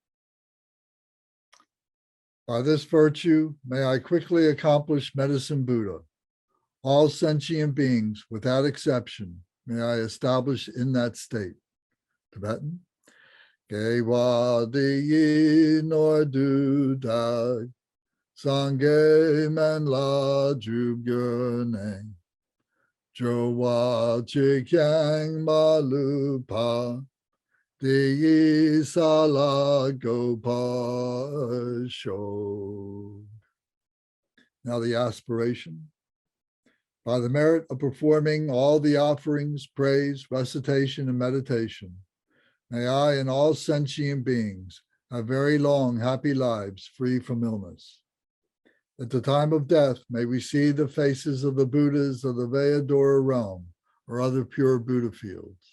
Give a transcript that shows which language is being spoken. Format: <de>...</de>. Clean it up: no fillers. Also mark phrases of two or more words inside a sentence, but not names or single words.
<en>By this virtue, may I quickly accomplish medicine Buddha. All sentient beings, without exception, may I establish in that state.</en> <bo>Tibetan. དགེ་བ་འདི་ཡིས་མྱུར་དུ་བདག། སྨན་བླ་སངས་རྒྱས་འགྲུབ་གྱུར་ནས། འགྲོ་བ་གཅིག་ཀྱང་མ་ལུས་པ། དེ་ཡི་ས་ལ་འགོད་པར་ཤོག.</bo> <en>Now the aspiration. By the merit of performing all the offerings, praise, recitation, and meditation, may I and all sentient beings have very long, happy lives free from illness. At the time of death, may we see the faces of the Buddhas of the Veladora realm or other pure Buddha fields.</en>